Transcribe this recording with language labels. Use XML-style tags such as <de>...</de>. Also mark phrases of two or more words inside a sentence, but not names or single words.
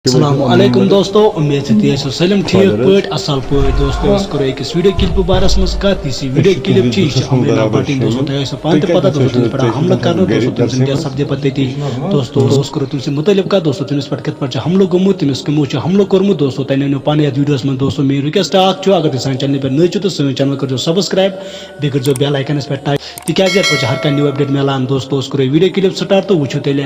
<ks>السلام علیکم دوستو امید سے تھی سلم ٹھیک پٲٹھۍ اصل پٲٹھۍ دوستو أسۍ کرو أکِس</ks> <en>video clip</en> <ks>بارس منٛز کتھ یُس یہِ</ks> <en>video clip</en> <ks>چھِ یہِ چھِ امرینا بٹن دوستو تۄہہِ آسِوٕ پانہٕ تہِ پتہ دوستو تٔمِس پٮ۪ٹھ حملہٕ کرنہٕ دوستو تٔمۍ سٕنٛدۍ کیٛاہ سپدے پتہٕ تٔتی دوستو أسۍ کرو تٔمۍ سٕنٛدِ مُتعلِق کتھ دوستو تٔمِس پٮ۪ٹھ کِتھ پٲٹھۍ چھُ حملہٕ گوٚمُت تٔمِس کٕمو چھُ حملہٕ کوٚرمُت دوستو تۄہہِ نٔنِو پانہٕ یتھ ویڈیوس منٛز دوستو میٲنۍ رِکویسٹ اکھ چھُ اگر تُہۍ سانہِ چینلہِ پٮ۪ٹھ نٔے چھِو تہٕ سٲنۍ چینل کٔرزیٚو سبسکرایب بیٚیہِ کٔرزیٚو</ks> <en>bell iconas</en> <ks>پٮ۪ٹھ ٹچ تِکیازِ یتھ پٲٹھۍ چھِ ہر کانٛہہ نِو اپڈیٹ میلان دوستو أسۍ کرو</ks> <en>video clip start</en> <ks>تہٕ وٕچھو تیٚلہِ</ks>